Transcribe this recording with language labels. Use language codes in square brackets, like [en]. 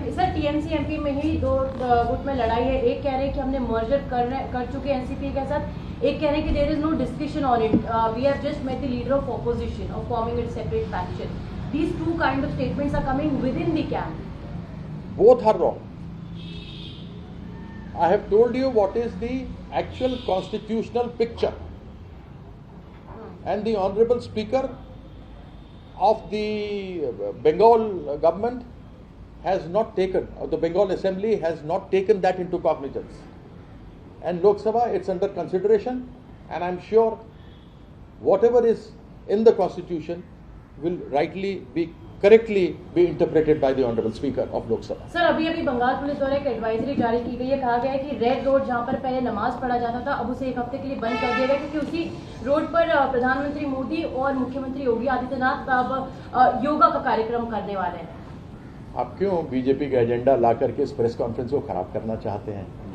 [hi] Sir TMC MP में ही 2 गुट में लड़ाई है। एक कह रहे हैं कि हमने मर्जर कर चुके एनसीपी के साथ, एक कह रहे हैं कि [en] There is no discussion on it, we have just met the leader of opposition of forming it separate faction. These 2 kind of statements are coming within the camp. Both are wrong. I have told you what is the actual constitutional picture, and the Honorable Speaker of the Bengal government has not taken, or the Bengal Assembly has not taken that into cognizance. And Lok Sabha, it's under consideration, and I'm sure whatever is in the Constitution will correctly be interpreted by the Honorable Speaker of Lok Sabha. [hi] Sir अभी Bengal police द्वारा एक advisory जारी की गई है। कहा गया है कि रेड रोड जहां पर पहले नमाज पढ़ा जाता था, अब उसे 1 हफ्ते के लिए बंद कर दिया गया, क्योंकि उसी रोड पर प्रधानमंत्री मोदी और मुख्यमंत्री योगी आदित्यनाथ अब योगा का कार्यक्रम करने वाले हैं। आप क्यों बीजेपी का एजेंडा ला करके इस प्रेस कॉन्फ्रेंस को खराब करना चाहते हैं?